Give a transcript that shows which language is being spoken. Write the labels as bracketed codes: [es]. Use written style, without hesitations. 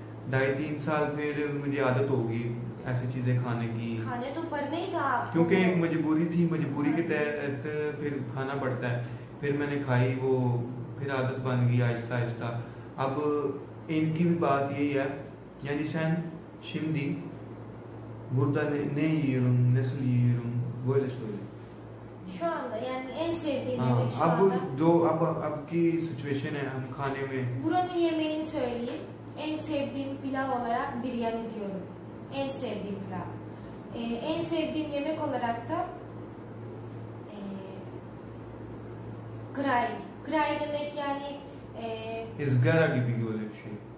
[hi] 2.5 3 साल फिर मुझे आदत होगी ऐसी चीज़ें खाने की, खाने तो पड़ना ही था आपको। क्योंकि एक मजबूरी थी, मजबूरी के तहत फिर खाना पड़ता है। फिर मैंने खाई वो, फिर आदत बन गई आहिस्ता आहिस्ता। अब इनकी भी बात यही है, [tr] yani sen şimdi burada ne yiyorum, nasıl yiyorum, böyle söyle. Şu anda yani en sevdiğim [hi] हाँ, [tr] yemek şu [hi] अब [tr] anda. [hi] जो अब की सिचुएशन है, हम खाने में [tr] Buranın yemeğini söyleyeyim. En sevdiğim pilav olarak biryani diyorum. En sevdiğim pilav. En sevdiğim yemek olarak da kray. Kray demek yani ızgara gibi böyle bir şey.